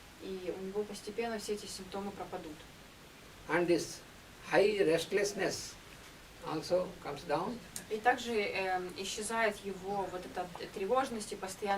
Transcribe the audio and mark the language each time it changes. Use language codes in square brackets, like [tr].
[ru] и у него постепенно все эти симптомы пропадут. [en] And this high restlessness also comes down. [ru] И также исчезает его вот эта тревожность и постоянный